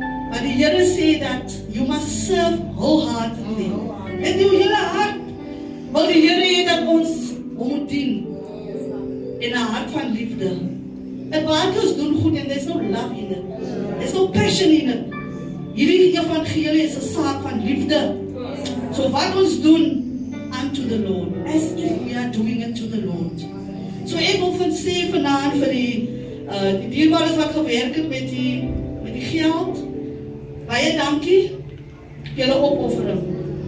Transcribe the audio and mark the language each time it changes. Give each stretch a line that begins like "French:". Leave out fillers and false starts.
Afrikaans: Maar die Here sê dat
English: you must serve wholeheartedly.
Afrikaans: Met jou hele hart. Wil die Here hê dat ons moet dien in 'n hart van liefde. En wat ons doen goed, en
English: there's no love in it. There's no passion in it.
Afrikaans: Hierdie evangelie is 'n saak van liefde. So wat ons doen
English: unto the Lord, as if we are doing it to the Lord.
Afrikaans: So ek wil sê vanaand vir die dierbares wat gewerk het met die geld, baie dankie vir julle opoffering.